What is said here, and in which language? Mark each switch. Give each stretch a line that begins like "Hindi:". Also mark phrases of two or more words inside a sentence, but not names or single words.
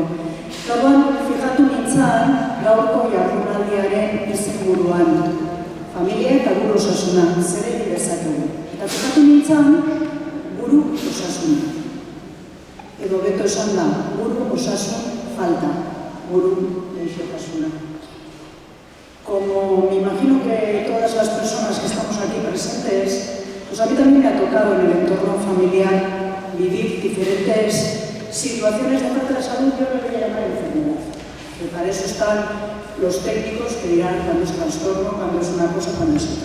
Basque: Orduan, fijatu nintzen gaurko jardunaldiaren izenburuan, familia eta buru osasuna, zer egin dezakegu. Eta fijatu nintzen buru osasuna. Edo beto esan da, buru osasun falta, buru gaixotasuna.
Spanish: Como me imagino que todas las personas que estamos aquí presentes, pues a mí también me ha tocado en el entorno familiar vivir diferentes situaciones de falta de salud, yo no le voy a llamar enfermedad. Que para eso están los técnicos que dirán cuándo es trastorno, cuándo es una cosa, cuándo es otra.